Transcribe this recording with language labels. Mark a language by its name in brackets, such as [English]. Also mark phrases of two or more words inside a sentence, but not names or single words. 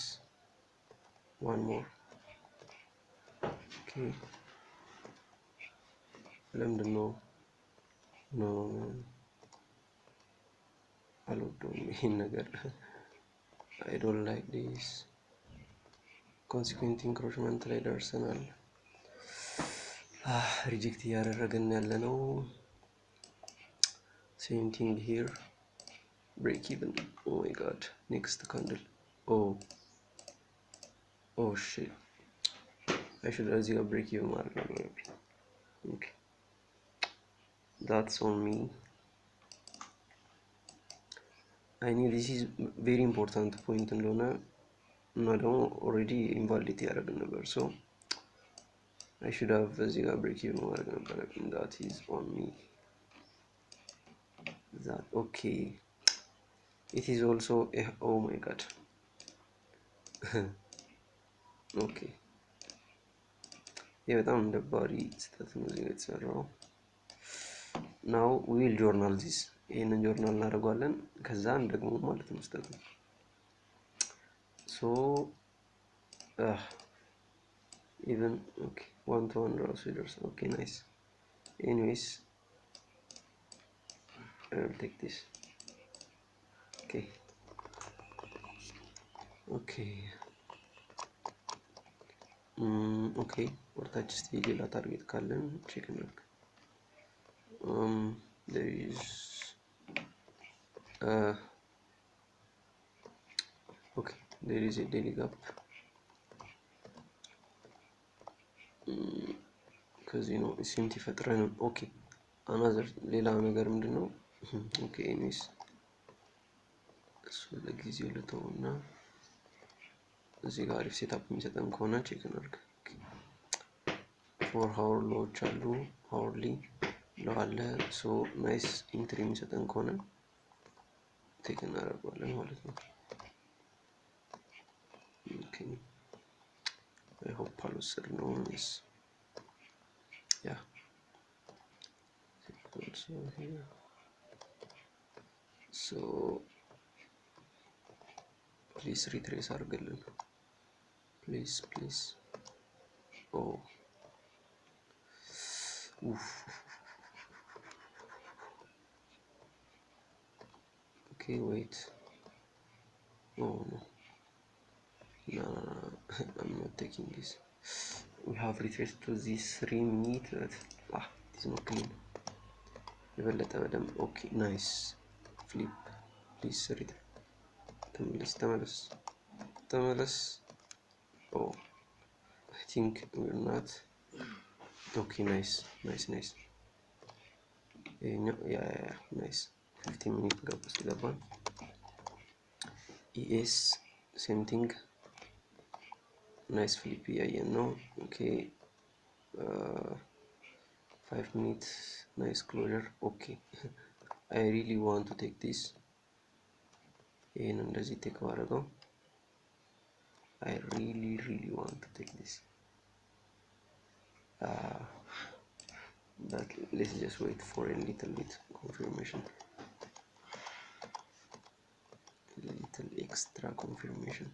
[English] One more. Okay. Let them know. No. Hello to me nagar. I don't like this. Consequent encroachment [Amharic] ላይ ደርሰናል። ሪጀክት እያደረገን ያለ ነው። [English] Same thing here. Break even. Oh my god. Next candle. Oh shit. I should have a break even mark. Okay. That's on me. I know this is very important point [Amharic] እንደሆነ እና ደግሞ ኦሬዲ ኢንቫሊድ ያደረግን ነበር። [English] So I should have [Amharic] እዚህ ጋር [English] break even [Amharic] ማድረግ ነበር። [English] That is on me. That okay. It is also oh my god. [Amharic] ኦኬ ይሄ በጣም ደባሪ ስህተት ነው እዚህ የተሰራው። [English] now will journal this [Amharic] ይሄንን ጆርናል እናደርገዋለን ከዛ ደግሞ ማለት ነው ስህተቱ [English] so even okay [Amharic] 1 to 1 ራሱ ይደርሳል። [English] okay nice anyways I will take this. Okay. Okay. Okay. [Amharic] ወርታች እስቲ ሌላ ታርጌት ካለን ቼክ እናድርግ። [English] there is okay, there is a daily gap. [Amharic] ከዚህ ነው ሲምቲ ፈጥረን [English] okay another [Amharic] ሌላ ነገር ምንድነው? [English] okay anyways [Amharic] እሱ ለጊዜው ልተውና እዚህ ጋር አሪፍ ሴትአፕ የሚሰጠን ከሆነ ቼክ እናድርግ። [English] four hour [Amharic] ሎዎች አሉ ሃወርሊ ለዋለ [English] so nice entry [Amharic] የሚሰጠን ከሆነ ቴክ እናደርገዋለን ማለት ነው። [English] okay I hope [Amharic] አልወሰድነው ነው ያ [English] so here so please retrace አድርግልን please oh oof okay wait oh no I'm not taking this. We have retraced to this 3 minutes it is not clean. [Amharic] የበለጠ በደንብ [English] okay nice flip please read ተመለስ oh I think we're not okay nice [Amharic] ይሄኛው ያ [English] nice 15 minute [Amharic] ገባን ኢኤስ [English] same thing nice flip [Amharic] እያየን ነው ኦኬ [English] 5 minutes nice closure okay I really want to take this [Amharic] እንደዚህ ቴክ ባደርገው [English] I really want to take this but let's just wait for a little bit confirmation, a little extra confirmation.